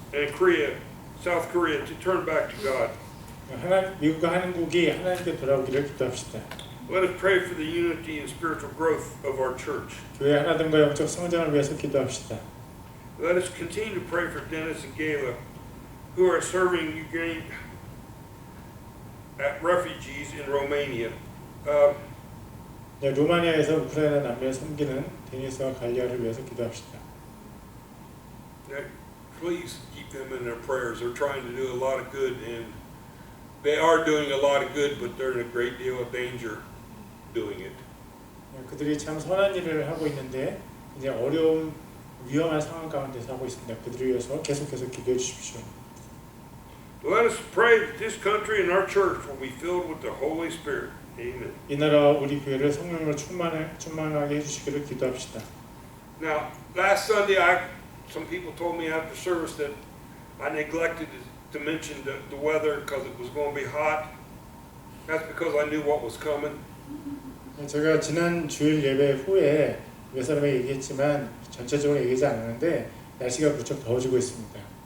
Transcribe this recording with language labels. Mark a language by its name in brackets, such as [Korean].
[English] and Korea, South Korea, to turn back to God. [Korean] 미국과 한국이 하나님께 돌아오기를 기도합시다. [English] Let us pray for the unity and spiritual growth of our church. [Korean] 교회 하나됨과 영적 성장을 위해서 기도합시다. [English] Let us continue to pray for Dennis and Gayla, who are serving Ukraine at refugees in Romania. [Korean] 네, 루마니아에서 우크라이나 난민을 섬기는 데니스와 갈리아를 위해서 기도합시다. [English] Please keep them in their prayers. They're trying to do a lot of good, and they are doing a lot of good, but they're in a great deal of danger doing it. [Korean] 네, 그들이 참 선한 일을 하고 있는데 이제 어려운 위험한 상황 가운데서 하고 있습니다. 그들을 위해서 계속해서 기도해 주십시오. [English] Let us pray that this country and our church will be filled with the Holy Spirit. Amen. [Korean] 이 나라와 우리 교회를 성령으로 충만하게 해주시기를 기도합시다. [English] Now, last Sunday, some people told me after service that I neglected to mention the weather because it was going to be hot. That's because I knew what was coming. [Korean] 제가 지난 주일 예배 후에 몇 사람에게 얘기했지만 전체적으로 얘기하지 않았는데 날씨가 무척 더워지고 있습니다.